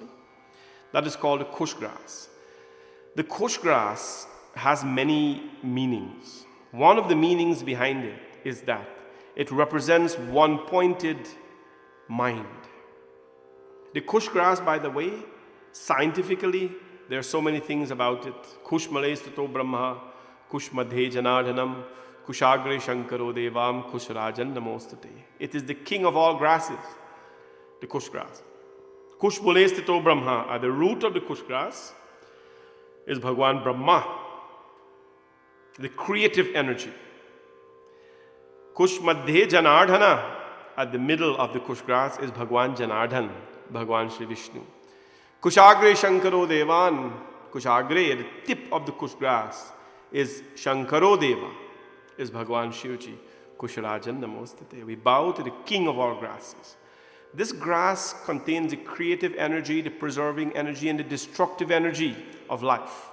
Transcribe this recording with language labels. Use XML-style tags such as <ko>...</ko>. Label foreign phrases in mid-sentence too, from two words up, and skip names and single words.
<en>That is called the kush grass. The kush grass has many meanings. One of the meanings behind it is that it represents one pointed mind. The kush grass, by the way, scientifically, there are so many things about it.</en> <sa>कुश मूलेस्थितो ब्रह्मा, कुश मध्ये जनार्दनम्, कुशाग्रे शंकरो देवम्, कुश राजन् नमोस्तुते.</sa> <en>It is the king of all grasses, the kush grass.</en> <sa>कुश मूलेस्थितो ब्रह्मा,</sa> <en>at the root of the kush grass is Bhagwan Brahma, the creative energy.</en> <sa>कुश मध्ये जनार्दन,</sa> <en>at the middle of the kush grass is Bhagwan Janardhan, Bhagwan Shri Vishnu.</en> <sa>कुशाग्रे शंकरो देवम्, कुशाग्रे,</sa> <en>at the tip of the kush grass, is</en> <sa>शंकरो देव,</sa> <en>is Bhagwan Shivji,</en> <sa>कुशराजन् नमोस्तुते.</sa> <en>We bow to the king of all grasses. This grass contains the creative energy, the preserving energy, and the destructive energy of life.</en>